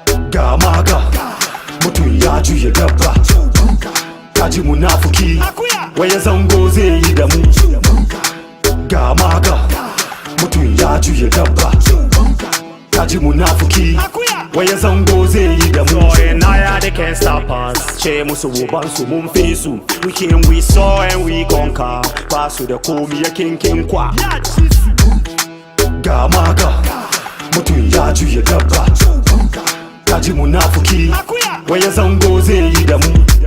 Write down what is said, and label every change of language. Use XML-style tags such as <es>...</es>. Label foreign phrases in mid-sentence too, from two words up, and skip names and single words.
<ha>Ga maga, mutum ya juya dabba. Ka ji munafuki, Akuya. waya zango zai yi da mu. Ga maga, mutum ya juya dabba. Ka ji munafuki, Akuya. waya zango zai yi da mu.</ha> <en>Going higher, they can't stop us.</en> <ha>Ce musu uban su mun fi su.</ha> <en>We came, we saw and we conquer.</en> <ha>Ba su da komi ya kinkin kwa. Ya ci su. Ga maga, mutum ya juya dabba. Ka ji munafuki, Akuya. waya zango zai yi da mu.</ha>